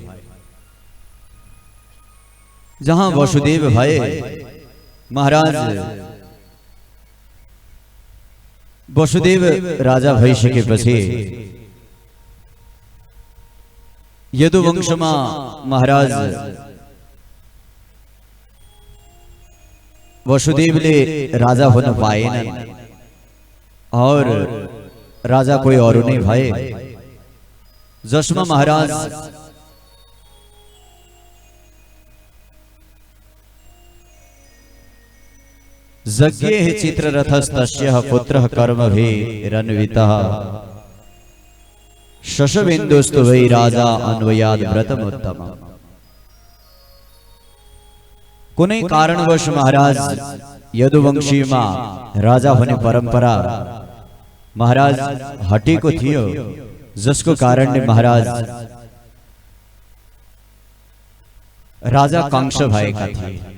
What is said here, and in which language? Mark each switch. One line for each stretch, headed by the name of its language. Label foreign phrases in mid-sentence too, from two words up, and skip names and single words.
Nepali: जहाँ वसुदेव भए महाराज वसुदेव राजा भइसकेपछि यदुवंशमा महाराज वसुदेवले राजा हुन पाएनन् और राजा कोही अरु नै भए, जसमा महाराज
Sanskrit: यज्ञे चित्ररथस्तस्य पुत्रः कर्मभिरन्वितः शशबिन्दुस्तु वै राजा अन्वयाद व्रतमुत्तमम्।
Nepali: कुनै कारणवश महाराज यदुवंशीमा राजा हुने परम्परा महाराज हटेको थियो, जसको कारणले महाराज राजा कंस भएका थिए।